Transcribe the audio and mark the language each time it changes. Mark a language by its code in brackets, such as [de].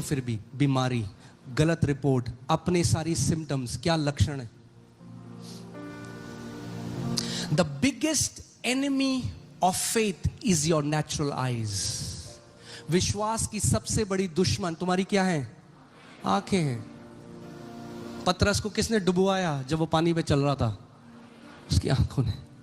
[hi] फिर भी बीमारी, गलत रिपोर्ट, अपने सारी सिम्टम्स, क्या लक्षण है? [en] The biggest enemy of faith is your natural eyes. [hi] विश्वास की सबसे बड़ी दुश्मन तुम्हारी क्या है? आंखें हैं। पतरस को किसने डुबवाया जब वो पानी पे चल रहा था? उसकी आंखों ने।